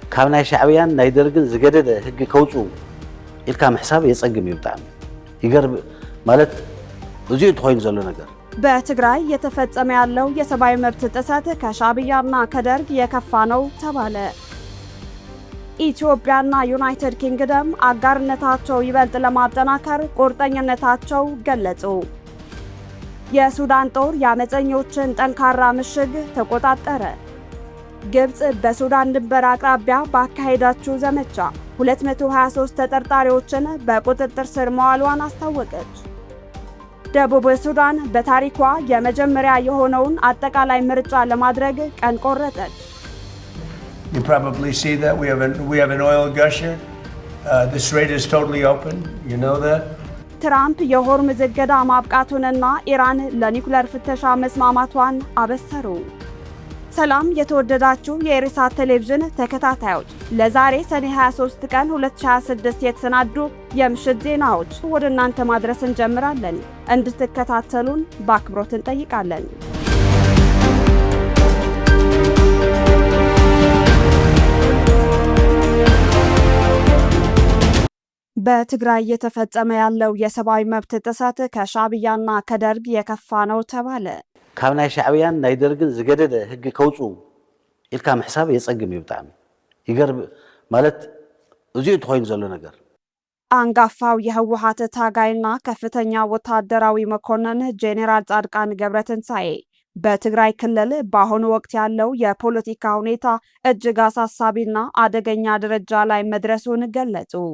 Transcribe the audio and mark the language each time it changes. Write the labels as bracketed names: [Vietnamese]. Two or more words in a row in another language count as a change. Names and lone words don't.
[Tigrinya] ካብ ናይ ሻዕብያን ናይ ደርግን ዝገደደ ህግ ከውፁ ኢልካ ምሕሳብ የጸግም ይብጣም ይገርብ ማለት እዚኡ ተኾይኑ ዘሎ ነገር [Amharic] በትግራይ የተፈጸመ ያለው የሰብአዊ መብት ጥሰት ከሻዕቢያና ከደርግ የከፋ ነው ተባለ። ኢትዮጵያና ዩናይትድ ኪንግደም አጋርነታቸው ይበልጥ ለማጠናከር ቁርጠኝነታቸው ገለጹ። የሱዳን ጦር የአመፀኞችን ጠንካራ ምሽግ ተቆጣጠረ። ግብጽ በሱዳን ድንበር አቅራቢያ ባካሄዳችው ዘመቻ 223 ተጠርጣሪዎችን በቁጥጥር ስር መዋሏን አስታወቀች። ደቡብ ሱዳን በታሪኳ የመጀመሪያ የሆነውን አጠቃላይ ምርጫ ለማድረግ ቀን ቆረጠች። [English] You probably see that we have an oil gusher. The strait is totally open. You know that. [Amharic] ትራምፕ የሆርሙዝ እገዳ ማብቃቱንና ኢራን ለኒውክሌር ፍተሻ መስማማቷን አበሰሩ። ሰላም የተወደዳችሁ የኢሳት ቴሌቪዥን ተከታታዮች፣ ለዛሬ ሰኔ 23 ቀን 2026 የተሰናዱ የምሽት ዜናዎች ወደ እናንተ ማድረስ እንጀምራለን። እንድትከታተሉን በአክብሮት እንጠይቃለን። በትግራይ የተፈጸመ ያለው የሰብአዊ መብት ጥሰት ከሻዕቢያና ከደርግ የከፋ ነው ተባለ። [Tigrinya] ካብ ናይ ሻዕብያን ናይ ደርግን ዝገደደ ህግ ከውፁ ኢልካ ምሕሳብ የጸግም ይብጣም ይገርብ ማለት እዚኡ ተኾይኑ ዘሎ ነገር [Amharic] አንጋፋው የህወሓት ታጋይና ከፍተኛ ወታደራዊ መኮንን ጄኔራል ጻድቃን ገብረትንሳኤ በትግራይ ክልል በአሁኑ ወቅት ያለው የፖለቲካ ሁኔታ እጅግ አሳሳቢና አደገኛ ደረጃ ላይ መድረሱን ገለጹ።